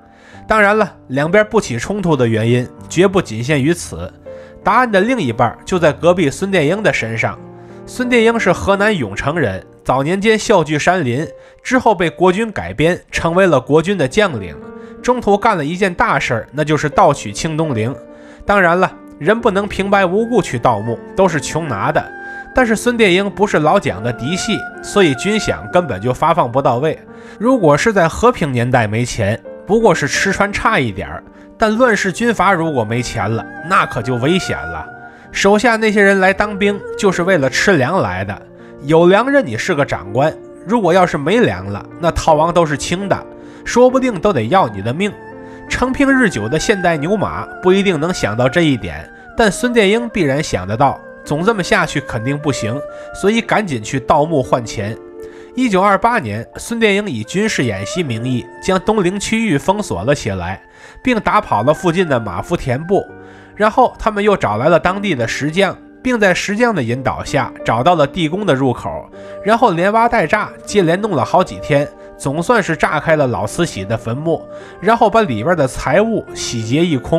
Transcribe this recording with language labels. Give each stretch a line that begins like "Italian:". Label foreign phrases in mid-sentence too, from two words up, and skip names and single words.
Chinese: 當然了，兩邊不起衝突的原因絕不僅限於此，答案的另一半就在隔壁孫殿英的身上。孫殿英是河南永城人，早年間效聚山林，之後被國軍改編，成為了國軍的將領。中途幹了一件大事，那就是盜取清東陵。當然了，人不能平白無故去盜墓，都是窮拿的。但是孫殿英不是老蔣的嫡系，所以軍饷根本就发放不到位。如果是在和平年代沒錢，不過是吃穿差一點，但亂世軍閥如果沒錢了，那可就危險了。手下那些人來當兵就是為了吃糧來的，有糧任你是個長官，如果要是沒糧了，那逃亡都是輕的，說不定都得要你的命。承平日久的现代牛馬不一定能想到這一點，但孫殿英必然想得到，總這麼下去肯定不行，所以趕緊去盜墓換錢。1928年，孫殿英以軍事演習名義將東陵區域封鎖了起來，並打跑了附近的馬夫田部。然後他們又找來了當地的石匠，並在石匠的引導下找到了地宮的入口，然後連挖帶炸，接連弄了好幾天，總算是炸開了老慈禧的墳墓，然後把裡邊的財物洗劫一空。